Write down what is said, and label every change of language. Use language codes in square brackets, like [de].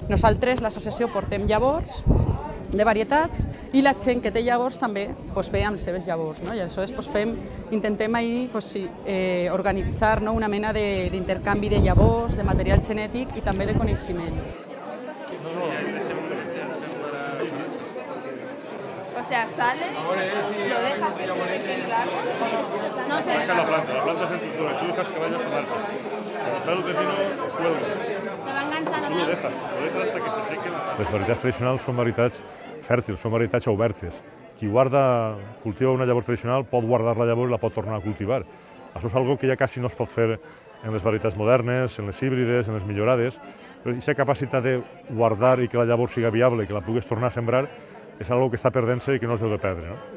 [ca] Nosaltres, l'associació, portem llavors de varietats i la gent que té llavors també ve amb les seves llavors. I aleshores intentem organitzar una mena d'intercanvi de llavors, de material genètic i també de coneixement. [es] O sea, sale, lo dejas que se seque en el árbol. No se deja la planta es en estructura, tú dejas que vaya a su marcha. Cuando sale el pepino, cuelga. Se va enganchando. Tú lo dejas hasta que se seque. [ca] Les varietats tradicionals són varietats fèrtils, són varietats obertes. Qui cultiva una llavor tradicional pot guardar la llavor i la pot tornar a cultivar. Això és una cosa que ja quasi no es pot fer en les varietats modernes, en les híbrides, en les millorades. Però aquesta capacitat de guardar i que la llavor siga viable i que la puguis tornar a sembrar és una cosa que està perdent-se i que no es deu de perdre.